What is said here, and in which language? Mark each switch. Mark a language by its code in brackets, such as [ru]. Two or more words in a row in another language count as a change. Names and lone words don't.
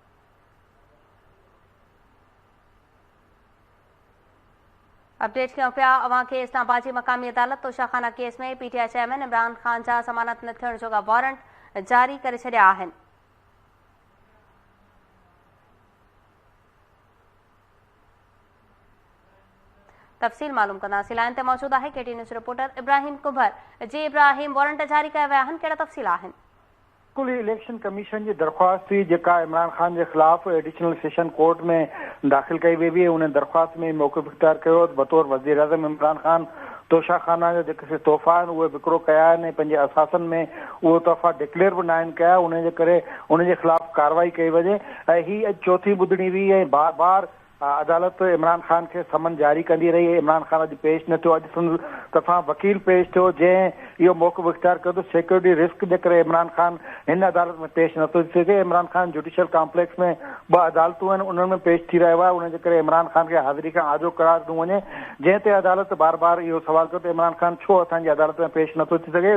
[sd] अपडेट कयूं पिया अवां खे इस्लामाबाद जी मक़ामी अदालत तोशाखाना केस में पीटीआई चेयरमैन इमरान खान जा ज़मानत न थियण जोगा वारंट जारी करे छॾिया आहिनि। तफ़सील मालूम कंदासीं। लाइन ते मौजूद आहे केटी न्यूज़ रिपोर्टर इब्राहिम कुंभर। जी इब्राहिम, वारंट जारी कया विया आहिनि, कहिड़ा तफ़सील आहिनि? बिल्कुल इलेक्शन कमीशन की दरख्वास्त थी जेका इमरान खान [ur] کے خلاف [en] additional session court [sd] में दाखिल कई वही हुई। उन्हें दरख्वास्त में [ur] موقف اختیار کیا بطور وزیر اعظم [sd] इमरान खान तोशाखाना जो जेके तोहफ़ा आहिनि उहे विकिरो कया आहिनि। पंहिंजे असासन में उहे तोहफ़ा डिक्लेयर भी न आहिनि कया। उनजे करे [ur] ان کے خلاف [sd] कार्रवाई कई वञे। ही अॼु चौथी ॿुधणी हुई ऐं बार बार अदालत इमरान खान के समन जारी कंदी [ur] رہی ہے. [sd] इमरान खान अॼु पेश न थियो। अॼु संदसि तरफ़ां वकील पेश थियो जंहिं इहो मौक़िफ़ इख्तियार कयो त [en] security risk [sd] जे करे इमरान खान हिन अदालत में पेश नथो थी सघे। इमरान खान [en] judicial complex [sd] में ॿ अदालतूं आहिनि, उन्हनि में पेश थी रहियो आहे। उनजे करे इमरान खान खे हाज़िरी खां आजो करार ॾिनो वञे, जंहिं ते अदालत बार बार इहो सवाल कयो त इमरान खान छो असांजी अदालत में पेश नथो थी सघे।